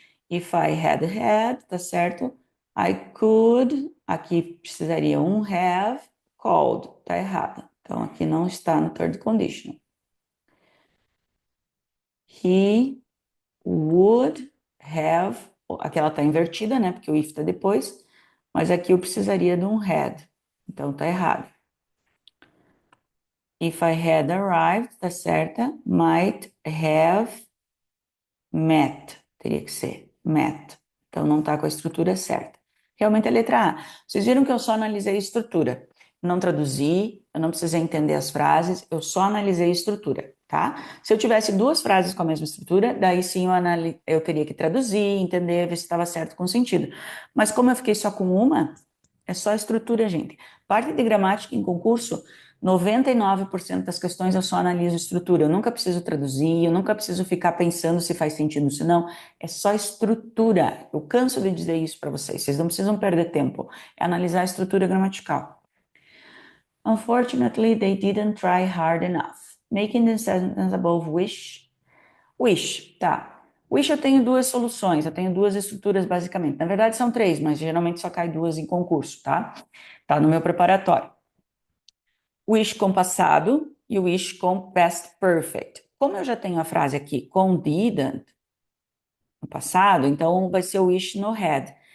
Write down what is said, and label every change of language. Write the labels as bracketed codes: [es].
[en] If I had, [pt] tá certo? [en] I could, [pt] aqui precisaria um [en] have called, [pt] tá errado. Então, aqui não está no third conditional. [en] He would have, [pt] aqui ela está invertida, né? Porque o if está depois, mas aqui eu precisaria de um had. Então, tá errado. [en] If I had arrived, [pt] tá certa? [en] Might have met, [pt] teria que ser met. Então não está com a estrutura certa. Realmente a letra A. Vocês viram que eu só analisei a estrutura. Não traduzi, eu não precisei entender as frases, eu só analisei a estrutura, tá? Se eu tivesse duas frases com a mesma estrutura, daí sim eu teria que traduzir, entender, ver se estava certo com o sentido. Mas como eu fiquei só com uma, é só a estrutura, gente. Parte de gramática em concurso, 99% das questões eu só analiso estrutura. Eu nunca preciso traduzir, eu nunca preciso ficar pensando se faz sentido, se não. É só estrutura. Eu canso de dizer isso para vocês. Vocês não precisam perder tempo. É analisar a estrutura gramatical. [en] Unfortunately, they didn't try hard enough. Making the sentence above wish. Wish, tá. [pt] Wish eu tenho duas soluções, eu tenho duas estruturas basicamente. Na verdade são três, mas geralmente só cai duas em concurso, tá? Tá no meu preparatório. Wish com passado e wish com past perfect. Como eu já tenho a frase aqui com didn't no passado, então vai ser o wish no had.